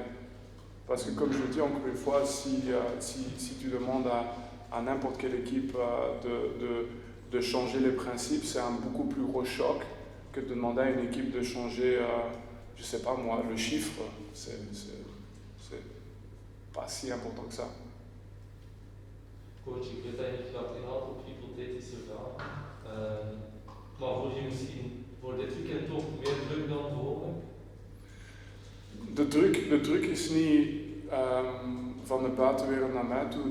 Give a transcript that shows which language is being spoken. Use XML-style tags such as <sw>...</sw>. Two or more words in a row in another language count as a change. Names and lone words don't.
<fr>Parce que comme je le dis encore une fois, si tu demandes à n'importe quelle équipe de changer les principes, c'est un beaucoup plus gros choc que de demander à une équipe de changer, je sais pas moi, le chiffre. C'est pas si important que ça.</fr> <nl>Coach, ik weet eigenlijk dat een aantal hypothetische vragen. Maar voel je misschien voor dit weekend toch meer druk dan gewoonlijk? De druk is niet van de buitenwereld naar mij toe.</nl>